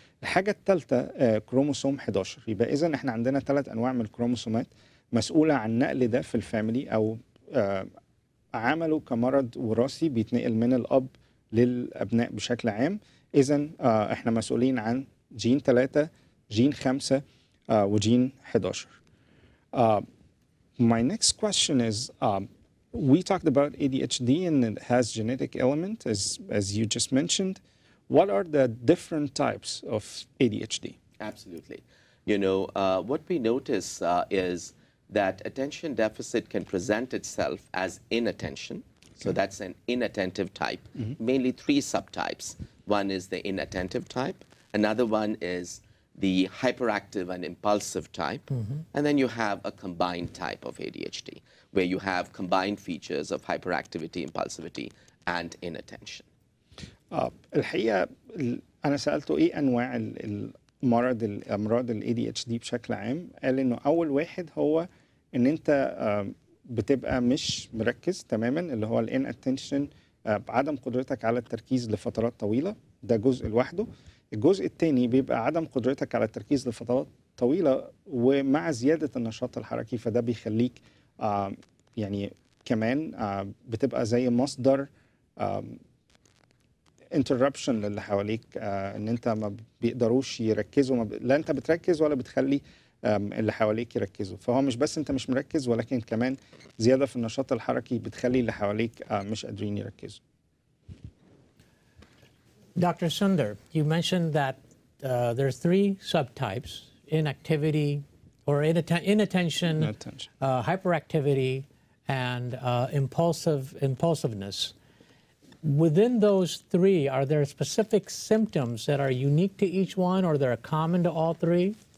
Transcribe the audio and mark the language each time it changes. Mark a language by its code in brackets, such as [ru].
[ar] الحاجة الثالثة كروموسوم 11. يبقى إذن إحنا عندنا 3 أنواع من الكروموسومات. مسؤولة عن نقل ده في الفاميلي أو عمله كمرض وراثي بيتنقل من الأب للأبناء بشكل عام. إذن إحنا مسؤولين عن جين 3 جين 5 وجين 11. [en] My next question is, we talked about ADHD and it has genetic element as you just mentioned. What are the different types of ADHD? Absolutely. You know, what we notice is that attention deficit can present itself as inattention. So that's an inattentive type, mainly 3 subtypes. One is the inattentive type. Another one is the hyperactive and impulsive type. And then you have a combined type of ADHD, where you have combined features of hyperactivity, impulsivity, and inattention. [ar] الحقيقة أنا سألته إيه أنواع الأمراض ال ADHD بشكل عام. قال إنه أول واحد هو إن أنت بتبقى مش مركز تماما، اللي هو ال inattention، بعدم قدرتك على التركيز لفترات طويلة. ده جزء لوحده. الجزء الثاني بيبقى عدم قدرتك على التركيز لفترات طويلة ومع زيادة النشاط الحركي، فده بيخليك يعني كمان بتبقى زي مصدر interruption للي حواليك، ان انت ما بيقدروش يركزوا، لا انت بتركز ولا بتخلي اللي حواليك يركزوا. فهو مش بس انت مش مركز، ولكن كمان زيادة في النشاط الحركي بتخلي اللي حواليك مش قادرين يركزوا. [en] Dr. Sunder, you mentioned that there's 3 subtypes: inactivity or inattention, hyperactivity, and impulsiveness. Within those 3, are there specific symptoms that are unique to each one, or that are common to all 3?